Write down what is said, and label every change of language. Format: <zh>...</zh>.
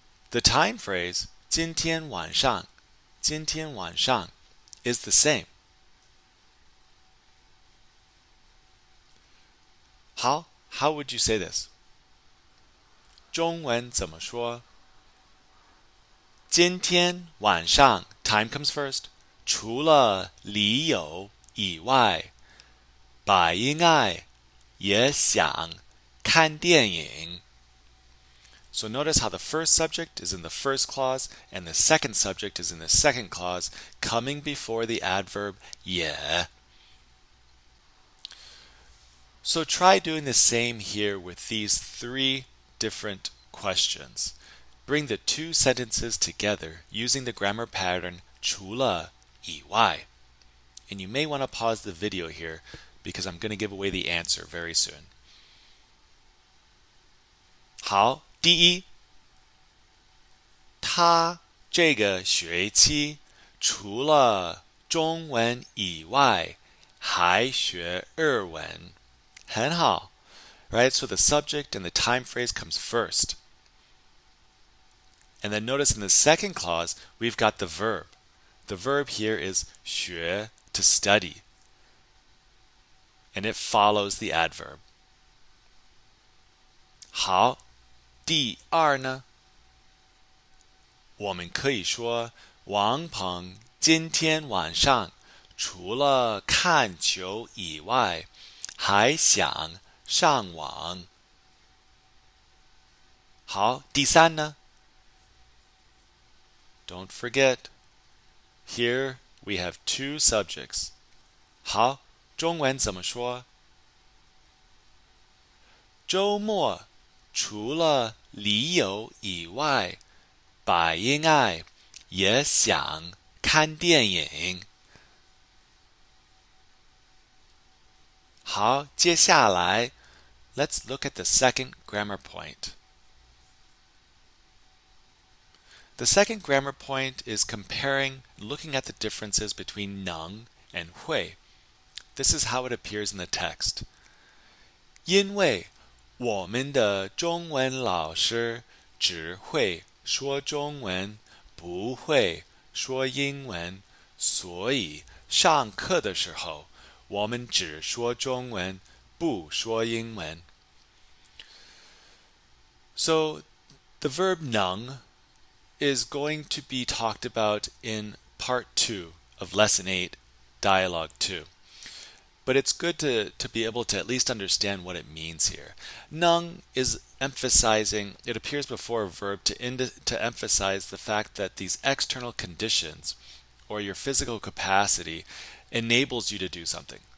<en>The time phrase 今天晚上is the same. How would you say this?</en> <zh>中文怎么说？</zh> <en>今天晚上 time comes first.</en> <zh>除了李友以外，百因爱也想看电影。</zh> <en>So notice how the first subject is in the first clause and the second subject is in the second clause, coming before the adverb 也. So try doing the same here with these three different questions. Bring the two sentences together using the grammar pattern 除了以外. And you may want to pause the video here because I'm going to give away the answer very soon.</en> <zh>好，第一，他这个学期除了中文以外，还学日文。很好,</zh> <en>right? So the subject and the time phrase comes first. And then notice in the second clause, we've got the verb. The verb here is 学, to study. And it follows the adverb.</en> <zh>好，第二呢？我们可以说王鹏今天晚上除了看球以外，还想上网。好，第三呢？</zh> <en>Don't forget, here we have two subjects.</en> <zh>好，中文怎么说？周末除了李友以外，百因爱也想看电影。好，接下来</zh> <en>let's look at the second grammar point. The second grammar point is comparing, looking at the differences between 能 and 会. This is how it appears in the text.</en> <zh>因为我们的中文老师只会说中文，不会说英文，所以上课的时候我们只说中文，不说英文。</zh> <en>So the verb 能 is going to be talked about in part 2 of lesson 8, dialogue 2. But it's good to be able to at least understand what it means here. Nung is emphasizing, it appears before a verb to emphasize the fact that these external conditions or your physical capacity enables you to do something.</en>